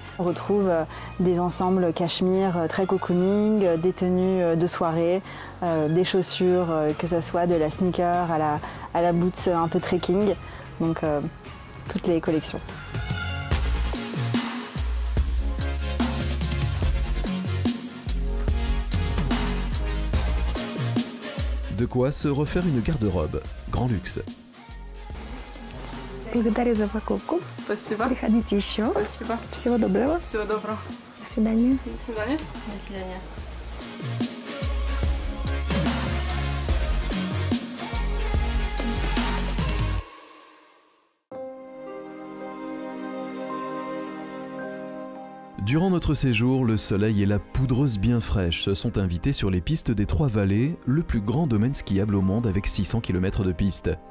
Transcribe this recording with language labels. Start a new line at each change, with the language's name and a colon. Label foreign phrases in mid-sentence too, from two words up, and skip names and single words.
French: On retrouve des ensembles cachemire très cocooning, des tenues de soirée, des chaussures, que ce soit de la sneaker à la boots un peu trekking. Donc toutes les collections. De quoi se refaire une garde-robe. Grand luxe.
Russian: Благодарю за покупку. Спасибо. Приходите еще. Спасибо. Всего доброго. Всего доброго. До свидания. До свидания. До свидания.
French: Durant notre séjour, le soleil et la poudreuse bien fraîche se sont invités sur les pistes des Trois-Vallées, le plus grand domaine skiable au monde avec 600 km de piste.